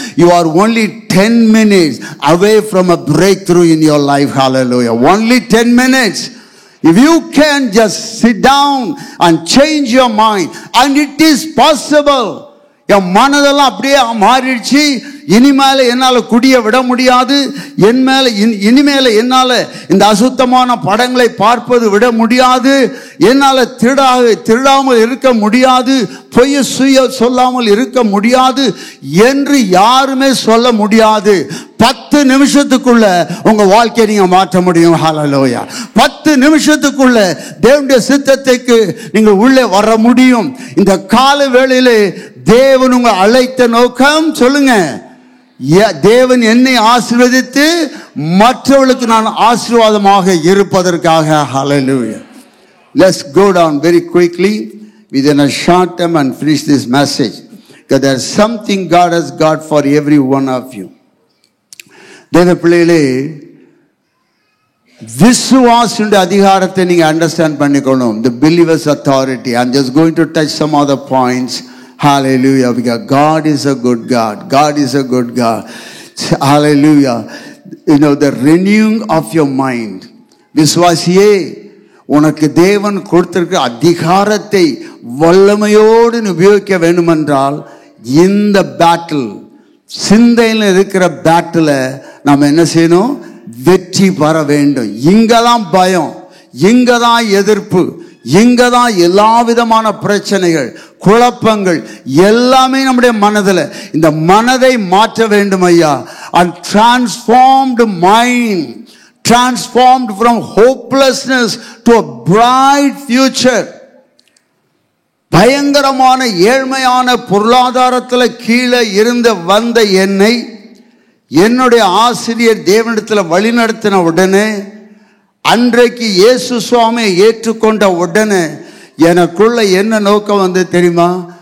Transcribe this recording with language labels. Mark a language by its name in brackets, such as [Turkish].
[English] You are only 10 minutes away from a breakthrough in your life. Hallelujah. Only 10 minutes. If you can just sit down and change your mind, and it is possible. [Tamil] என் மனதெல்லாம் அப்படியே மாறிடுச்சு. இனிமேல என்னால குடிய விட முடியாது, இனிமேல என்னால இந்த அசுத்தமான படங்களை பார்ப்பது விட முடியாது, என்னால திருடாமல் இருக்க முடியாது, பொய் சொல்லாமல் இருக்க முடியாது என்று யாருமே சொல்ல முடியாது. 10 நிமிஷத்துக்குள்ள உங்க வாழ்க்கையை நீங்க மாற்ற முடியும். ஹல்லேலூயா. 10 நிமிஷத்துக்குள்ள தேவனுடைய சித்தத்துக்கு நீங்க உள்ளே வர முடியும். இந்த கால வேளையிலே தேவன் உங்களை அழைத்த நோக்கம் சொல்லுங்க, தேவன் என்னை ஆசீர்வதித்து மற்றவர்களுக்கு நான் ஆசீர்வாதமாக இருப்பதற்காக. [English] Hallelujah. Let's go down very quickly within a short time and finish this message, because there's something God has got for every one of you. [Tamil] தேவ பிள்ளைகளே, விசுவாசனுடைய அதிகாரத்தை நீங்க அண்டர்ஸ்டாண்ட் பண்ணிக்கணும். [English] The believer's authority. I'm just going to touch some other points. Hallelujah. Because God is a good God. God is a good God. Hallelujah. You know, the renewing of your mind. [Tamil] விசுவாசியே, உனக்கு தேவன் கொடுத்திருக்கிற அதிகாரத்தை வல்லமையோடு உபயோகிக்க வேண்டும் என்றால், இந்த பேட்டில், சிந்தையில் இருக்கிற பேட்டில் நாம் என்ன செய்யணும்? வெற்றி பெற வேண்டும். இங்கதான் பயம், இங்கதான் எதிர்ப்பு, இங்கதான் எல்லா விதமான பிரச்சனைகள், குழப்பங்கள் எல்லாமே நம்முடைய மனதில். இந்த மனதை மாற்ற வேண்டும் ஐயா. [English] and transformed mind, transformed from hopelessness to a bright future. [Tamil] பயங்கரமான ஏழ்மையான பொருளாதாரத்தில் கீழே இருந்து வந்த என்னை என்னுடைய ஆசிரியர் தேவனிடத்தில் வழிநடத்தின உடனே, அன்றைக்கு இயேசு சுவாமியை ஏற்றுக்கொண்ட உடனே எனக்குள்ள என்ன நோக்கம் வந்து தெரியுமா?